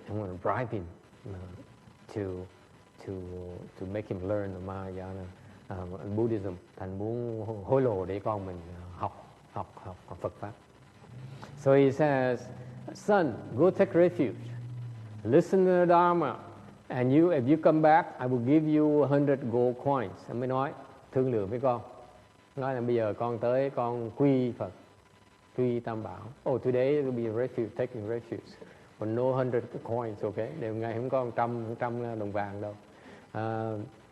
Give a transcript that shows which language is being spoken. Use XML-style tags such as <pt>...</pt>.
<en>I'm going to bribe him to make him learn the Mahayana Buddhism.</en> <vi>Thành muốn hối lộ để con mình học Phật pháp.</vi> <en>So he says, son, go take refuge. Listen to the Dharma, and if you come back, I will give you 100 gold coins.</en> <vi>Anh mới nói thương lượng với con. Nói là bây giờ con tới con quy Phật, quy Tam Bảo.</vi> <en>Oh, today it will be a refuge, taking refuge. But no 100 coins, okay?</en> <vi>Đều ngày không có 100 đồng vàng đâu.</vi>